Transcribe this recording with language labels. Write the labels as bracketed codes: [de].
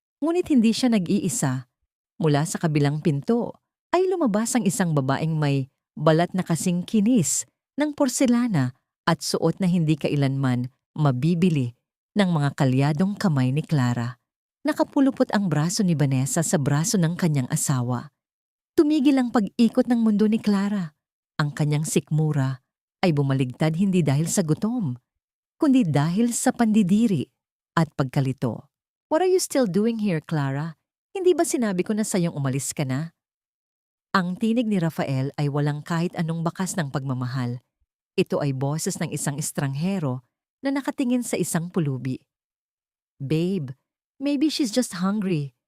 [tl] Ngunit hindi siya nag-iisa. Mula sa kabilang pinto ay lumabas ang isang babaeng may balat na kasing kinis ng porselana at suot na hindi kailanman mabibili ng mga kalyadong kamay ni Clara. Nakapulupot ang braso ni Vanessa sa braso ng kanyang asawa. Tumigil ang pag-ikot ng mundo ni Clara. Ang kanyang sikmura ay bumaligtad hindi dahil sa gutom, kundi dahil sa pandidiri at pagkalito. [en] What are you still doing here, Clara? [tl] Hindi ba sinabi ko na sayong umalis ka na? Ang tinig ni Rafael ay walang kahit anong bakas ng pagmamahal. Ito ay boses ng isang estranghero na nakatingin sa isang pulubi. [en] Babe, maybe she's just hungry.